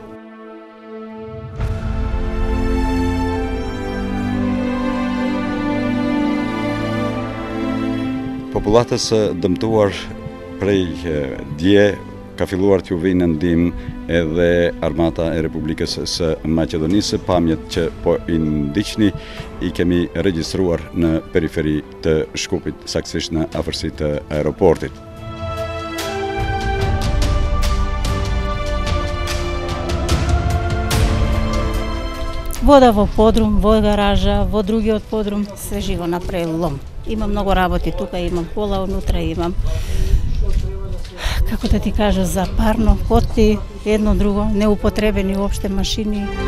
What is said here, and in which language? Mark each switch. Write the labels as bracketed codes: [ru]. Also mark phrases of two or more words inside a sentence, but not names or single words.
[sq] Popullatës dëmtuar prej dje ka filluar t'ju vinë në ndihmë edhe Armata e Republikës së Maqedonisë. Pamjet që po i ndiqni i kemi regjistruar në periferi të Shkupit, saktësisht në afërsi të aeroportit. [mk] Вода во подрум, во гаража, во другиот подрум, се живо направи лом. Имам много работи тука, имам кола унутра, имам, како да ти кажа, за парно, котли, едно друго, неупотребени уопште машини.